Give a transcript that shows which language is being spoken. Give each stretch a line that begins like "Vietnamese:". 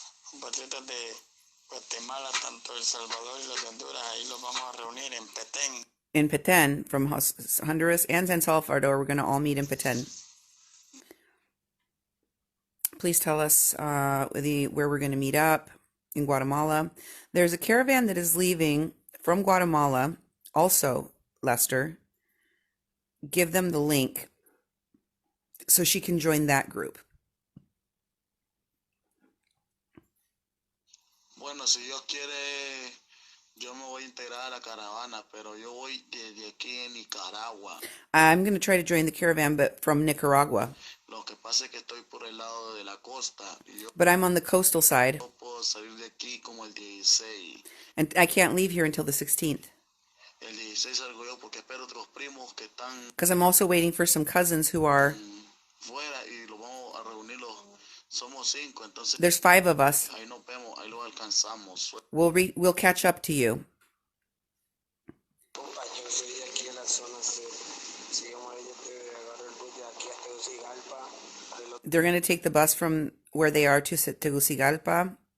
Spanish: compatriotas de Guatemala, tanto El Salvador y los de Honduras, ahí los vamos a reunir en Petén.
English: in Petén from Honduras and San Salvador. We're going to all meet in Petén. Please tell us where we're going to meet up in Guatemala. There's a caravan that is leaving from Guatemala, also, Lester. Give them the link so she can join that group.
Spanish: Bueno, si Dios quiere, yo me voy a integrar a la caravana, pero yo voy desde aquí en Nicaragua.
English: I'm going to try to join the caravan, but from Nicaragua.
Spanish: Lo que pasa es que estoy por el lado de la costa. Y yo
English: But I'm on the coastal side,
Spanish: no puedo salir de aquí como el 16.
English: and I can't leave here until the 16th.
Spanish: El 16 salgo yo porque espero otros primos que están
English: Because I'm also waiting for some cousins who are,
Spanish: fuera y los vamos a reunirlos. Somos 5, entonces
English: there's 5 of us.
Spanish: ahí nos vemos, ahí los alcanzamos.
English: We'll catch up to you.
Spanish: Yo soy de aquí en la zona sur. Si yo me voy a agarrar el bus de aquí hasta Tegucigalpa.
English: They're going to take the bus from where they are to Tegucigalpa.